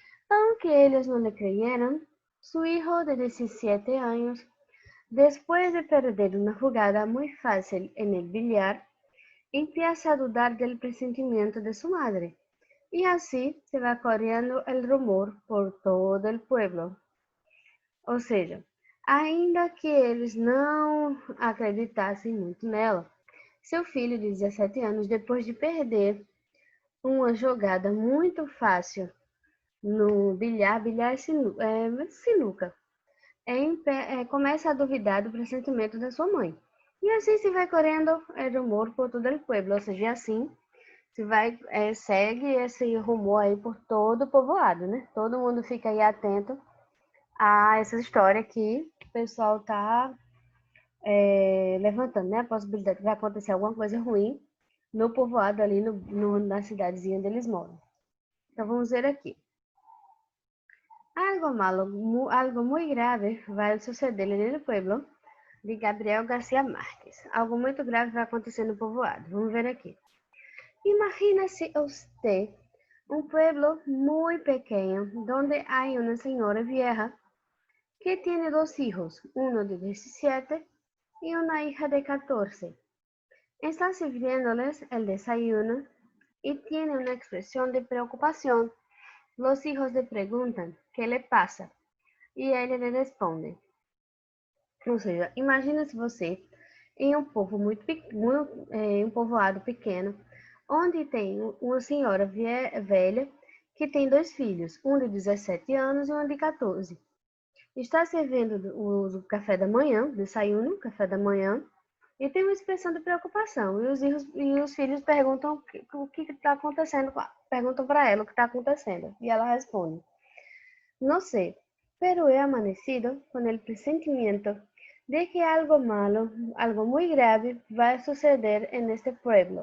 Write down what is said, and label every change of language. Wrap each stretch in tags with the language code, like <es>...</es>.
<es>Aunque</es> <pt>eles não</pt> <es>le creyeron, su hijo de 17 años, después de perder una jugada muy fácil en el billar, empieza a dudar del presentimiento de su madre, y así se va corriendo el rumor por todo el pueblo.</es> <pt>Ou seja, ainda que eles não acreditassem muito nela, seu filho de 17 anos, depois de perder uma jogada muito fácil no bilhar é sinuca, começa a duvidar do pressentimento da sua mãe. E assim se vai correndo rumor por todo o pueblo, ou seja, assim segue esse rumor aí por todo o povoado, né? Todo mundo fica aí atento a essa história que o pessoal está levantando, né? A possibilidade de vai acontecer alguma coisa ruim no povoado ali, na cidadezinha onde eles moram. Então, vamos ver aqui.</pt> <es>Algo muy grave va a suceder en el pueblo, de Gabriel García Márquez.</es> <pt>Algo muito grave vai acontecer no povoado. Vamos ver aqui.</pt> <es>Imagina-se usted un pueblo muy pequeño donde hay una señora vieja que tiene dos hijos, uno de 17 y una hija de 14. Está sirviéndoles el desayuno y tiene una expresión de preocupación. Los hijos le preguntan ¿qué le pasa?</es> <pt>E ele lhe responde. Ou seja, imagina se você em um povo um povoado pequeno, onde tem uma senhora velha que tem dois filhos, um de 17 anos e um de 14. Está servindo o café da manhã, desayuno, café da manhã, e tem uma expressão de preocupação. E os filhos perguntam o que está acontecendo, perguntam para ela o que está acontecendo. E ela responde: não sei,</pt> <es>pero he amanecido con el presentimiento de que algo malo, algo muy grave va a suceder en este pueblo.</es>